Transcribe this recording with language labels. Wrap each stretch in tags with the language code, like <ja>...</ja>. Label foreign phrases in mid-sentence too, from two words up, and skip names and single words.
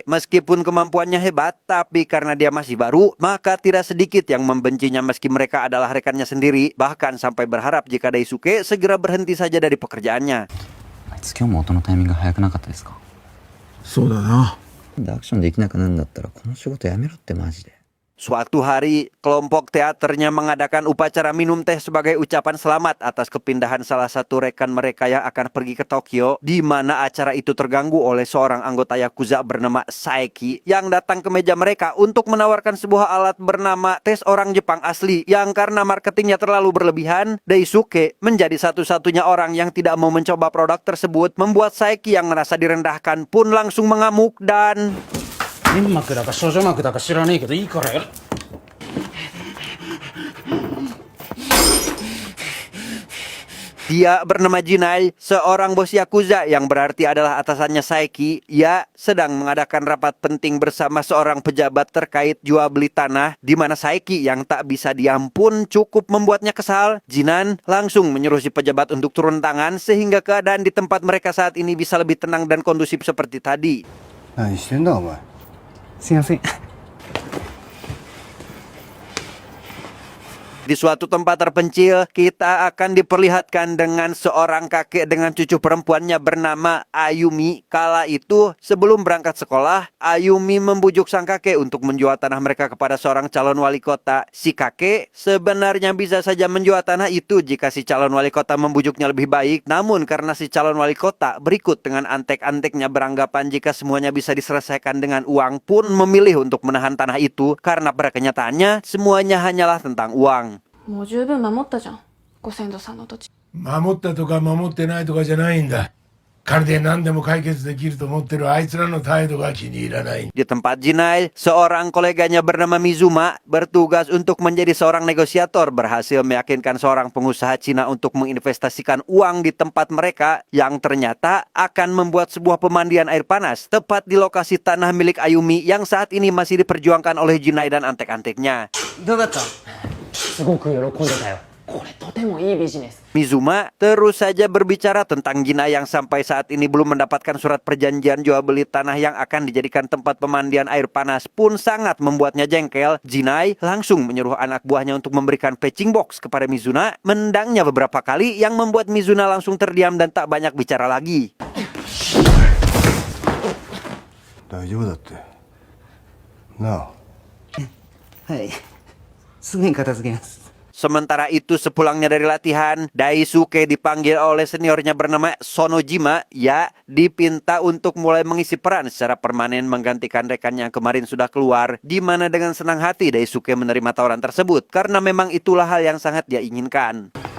<id>Meskipun kemampuannya hebat, tapi karena dia masih baru, maka tidak sedikit yang membencinya meski mereka adalah rekannya sendiri. Bahkan sampai berharap jika Daisuke segera berhenti saja dari pekerjaannya.</id> <ja>あいつ今日も音のタイミング早くなかったですか？そうだな。なんでアクションできなくなるんだったらこの仕事やめろってマジで。</ja> <id>Suatu hari, kelompok teaternya mengadakan upacara minum teh sebagai ucapan selamat atas kepindahan salah satu rekan mereka yang akan pergi ke Tokyo, di mana acara itu terganggu oleh seorang anggota Yakuza bernama Saeki yang datang ke meja mereka untuk menawarkan sebuah alat bernama tes orang Jepang asli yang karena marketingnya terlalu berlebihan, Daisuke menjadi satu-satunya orang yang tidak mau mencoba produk tersebut, membuat Saeki yang merasa direndahkan pun langsung mengamuk dan...</id> <ja>粘膜だか少女膜だか知らねえけどいいからやる。</ja> <id>Dia bernama Jinai, seorang bos Yakuza yang berarti adalah atasannya Saeki. Ia sedang mengadakan rapat penting bersama seorang pejabat terkait jual beli tanah, di mana Saeki yang tak bisa diam pun cukup membuatnya kesal. Jinan langsung menyuruh si pejabat untuk turun tangan sehingga keadaan di tempat mereka saat ini bisa lebih tenang dan kondusif seperti tadi.</id> <ja>何してんだお前。すいません。</ja> <id>Di suatu tempat terpencil, kita akan diperlihatkan dengan seorang kakek dengan cucu perempuannya bernama Ayumi. Kala itu, sebelum berangkat sekolah, Ayumi membujuk sang kakek untuk menjual tanah mereka kepada seorang calon wali kota. Si kakek sebenarnya bisa saja menjual tanah itu jika si calon wali kota membujuknya lebih baik. Namun karena si calon wali kota berikut dengan antek-anteknya beranggapan jika semuanya bisa diselesaikan dengan uang, pun memilih untuk menahan tanah itu karena pada kenyataannya semuanya hanyalah tentang uang.</id> <ja>もう十分守ったじゃん、ご先祖さんの土地。守ったとか守ってないとかじゃないんだ。金で何でも解決できると思ってるあいつらの態度が気に入らない。</ja> <id>Di tempat Jinai, seorang koleganya bernama Mizuma bertugas untuk menjadi seorang negosiator, berhasil meyakinkan seorang pengusaha Cina untuk menginvestasikan uang di tempat mereka yang ternyata akan membuat sebuah pemandian air panas tepat di lokasi tanah milik Ayumi yang saat ini masih diperjuangkan oleh Jinai dan antek-anteknya.</id> <ja>どうだった？すごく喜んでたよ。これとてもいいビジネス。</ja> <id>Mizuma terus saja berbicara tentang Jinai yang sampai saat ini belum mendapatkan surat perjanjian jual beli tanah yang akan dijadikan tempat pemandian air panas pun sangat membuatnya jengkel. Jinai langsung menyuruh anak buahnya untuk memberikan</id> <en>patching box</en> <id>kepada Mizuna, menendangnya beberapa kali yang membuat Mizuna langsung terdiam dan tak banyak bicara lagi.</id> <ja>大丈夫だって。なあ。はい。すぐに片付けます。</ja> <id>Sementara itu sepulangnya dari latihan, Daisuke dipanggil oleh seniornya bernama Sonojima, dipinta untuk mulai mengisi peran secara permanen menggantikan rekannya yang kemarin sudah keluar, di mana dengan senang hati Daisuke menerima tawaran tersebut karena memang itulah hal yang sangat dia inginkan.</id>